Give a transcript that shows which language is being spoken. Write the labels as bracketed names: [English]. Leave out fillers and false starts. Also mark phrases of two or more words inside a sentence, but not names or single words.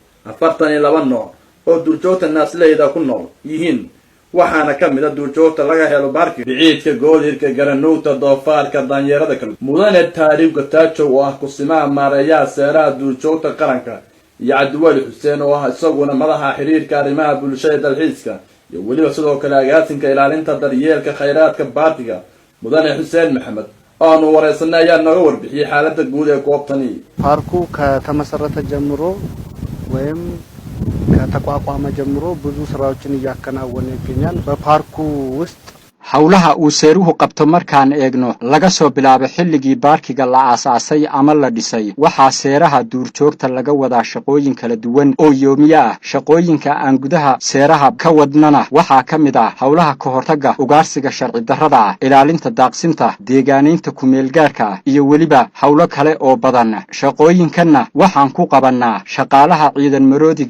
[Somali] 42 nooc oo duurjoogta naasleyda ku nool yihiin waxaana kamid ah duurjoogta laga helo baarki biciidka goodirka garanuugta doofaarka daanyarada kale mudane taariikhda taajo oo ah kusimaha maareeyaha seeraha duurjoogta qaranka iyo Cabdiwali Xuseen oo ah isaguna madaxa xiriirka arrimaha bulshada dalxiiska iyo waliba sidoo kale agaasinka ilaalinta daryeelka khayraadka baarkiga mudane Xuseen Maxamed aanu wareysanay ayaa naga warbixiyay xaaladda guud ee goobtani [Amharic] ፓርኩ ከተመሰረተ ጀምሮ ወይም ከተቋቋመ ጀምሮ ብዙ ስራዎችን ያከናወነ ይገኛል በፓርኩ ውስጥ [Somali] hawlaha uu seeruhu qabto markaan eegno laga soo bilaabo xilligii baarkiga la aasaasay ama la dhisay waxa seeraha duurjoogta laga wadaa shaqooyin kala duwan oo yoomiye ah shaqooyinka aan gudaha seeraha ka wadnana waxa kamid ah hawlaha ka hortagga ugaarsiga sharci darrada ilaalinta daaqsinta deegaanaynta ku meel gaarka iyo waliba hawlo kale oo badan shaqooyinkanna waxaan ku qabanaa shaqaalaha ciidan maroodiga